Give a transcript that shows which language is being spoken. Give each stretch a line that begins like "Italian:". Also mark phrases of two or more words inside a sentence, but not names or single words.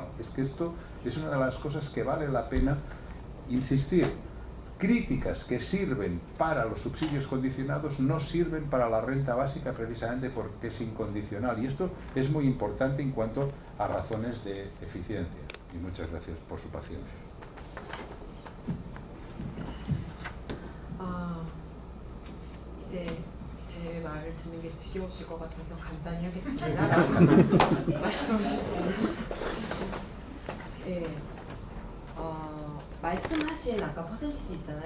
Spanish: Es que esto es una de las cosas que vale la pena insistir. Críticas que sirven para los subsidios condicionados no sirven para la renta básica precisamente porque es incondicional, y esto es muy importante en cuanto a razones de eficiencia. Y muchas gracias por su paciencia.
Korean: 이제 제 말을 듣는 게 지겨우실 것 같아서 간단히 하겠습니다. 말씀하셨습니다. 예. 말씀하신 아까 퍼센티지 있잖아요.